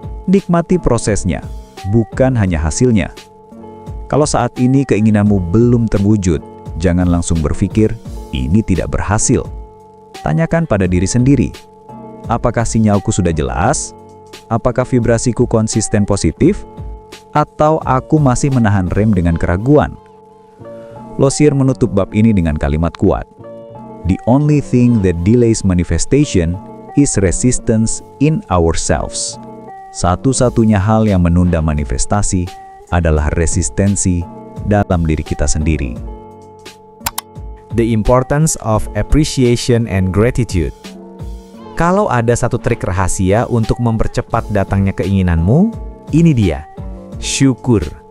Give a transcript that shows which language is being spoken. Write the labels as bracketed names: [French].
[Indonesian] Nikmati prosesnya, bukan hanya hasilnya. Kalau saat ini keinginanmu belum terwujud, jangan langsung berpikir, ini tidak berhasil. Tanyakan pada diri sendiri, apakah sinyalku sudah jelas? Apakah vibrasiku konsisten positif? Atau aku masih menahan rem dengan keraguan? Lozier menutup bab ini dengan kalimat kuat. [English] The only thing that delays manifestation is resistance in ourselves. [Indonesian] Satu-satunya hal yang menunda manifestasi adalah resistensi dalam diri kita sendiri. [English] The importance of appreciation and gratitude. [Indonesian] Kalau ada satu trik rahasia untuk mempercepat datangnya keinginanmu, ini dia. Syukur.